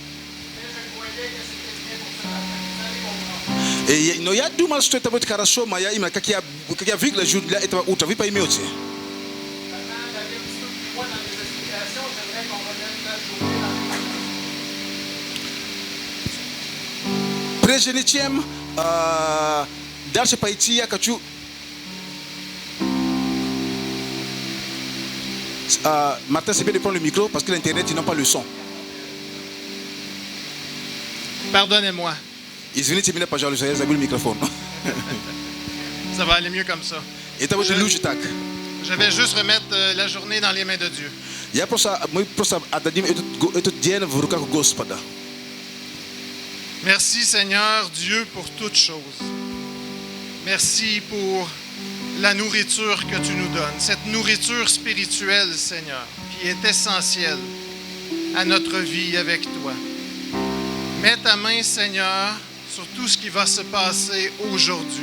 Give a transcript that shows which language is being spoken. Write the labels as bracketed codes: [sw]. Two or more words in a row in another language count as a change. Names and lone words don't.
[ru] Но я думал, что это будет хорошо, моя имя, как я выгляжу для этого утра, вы поймете. Прежде чем дальше пойти, я хочу [fr] Martin, c'est bien de prendre le micro parce que l'internet, ils n'ont pas le son. Pardonnez-moi. [ru] Извините меня, пожалуйста, я забыл микрофон. [fr] Ça va aller mieux comme ça. [ru] Это будет лучше так. [fr] Je vais juste remettre la journée dans les mains de Dieu. [ru] Мы просто отдадим этот день в руках Господа. [fr] Merci Seigneur Dieu pour toutes choses. Merci pour la nourriture que tu nous donnes, cette nourriture spirituelle, Seigneur, qui est essentielle à notre vie avec toi. Mets ta main, Seigneur, sur tout ce qui va se passer aujourd'hui.